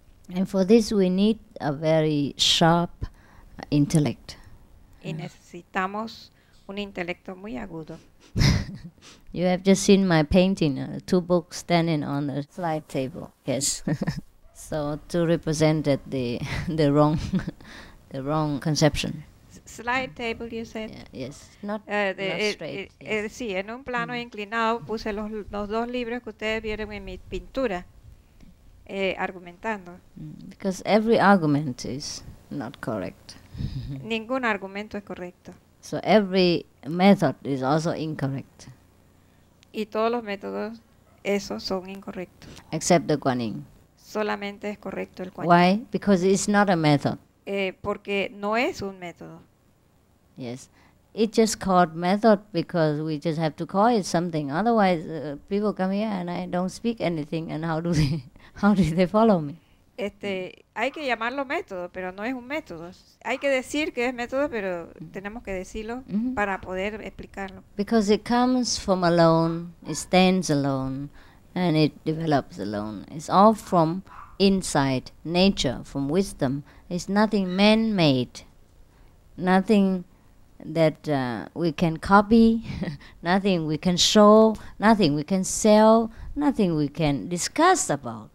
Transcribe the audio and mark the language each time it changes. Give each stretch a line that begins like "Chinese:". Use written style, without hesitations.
English: And for this, we need a very sharp intellect.
Spanish: Y necesitamos un intelecto muy agudo.
English: You have just seen my painting, 2 books standing on the slide table. Yes. So to represent that the wrong the wrong conception. Slide table, you said. Yeah, yes, not straight. Yes.
Spanish: Sí, en un plano inclinado puse los 2 libros que ustedes vieron en mi pintura, argumentando.
English: Because every argument is not correct.
Spanish: Ningún argumento es correcto.
English: So every method is also incorrect,
Spanish: Y todos los métodos, esos son incorrectos.
English: except the Guanyin.
Spanish: Solamente es correcto el cual.
English: Why? Because it's not a method.
Spanish: Porque no es un método.
English: Yes. It's just called method because we just have to call it something. Otherwise, people come here and I don't speak anything, and how do they follow me?
Spanish: Hay que llamarlo método, pero no es un método. Hay que decir que es método, pero tenemos que decirlo para poder explicarlo.
English: Because it comes from alone, it stands alone, and it develops alone. It's all from inside nature, from wisdom. It's nothing man-made. nothing that we can copy, nothing we can show, nothing we can sell, nothing we can discuss about.